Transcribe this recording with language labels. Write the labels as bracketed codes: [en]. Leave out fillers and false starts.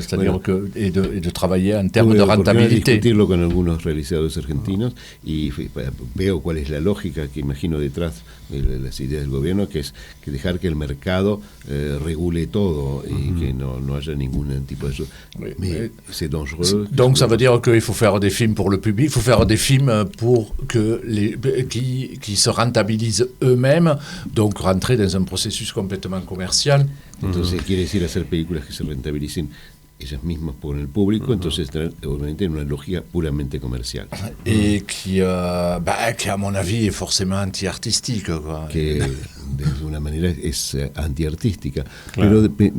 [fr] C'est-à-dire et de travailler en termes de rentabilité. [es] Con algunos realizadores argentinos y veo cuál es la lógica que imagino detrás de las ideas del gobierno, que es que dejar que el mercado regule todo y que no haya ningún tipo de... [fr] Mais c'est dangereux. Donc ça veut dire qu'il faut faire des films pour le public, il faut faire des films pour que qui se rentabilisent eux-mêmes, donc rentrer dans un processus complètement commercial. [es] Entonces quiere decir hacer películas que se rentabilicen ellas mismas por el público, entonces obviamente en una lógica puramente comercial. [fr] Et qui à mon avis, est forcément anti-artistique. Quoi. [es] Que de alguna manera es anti-artística. Claro.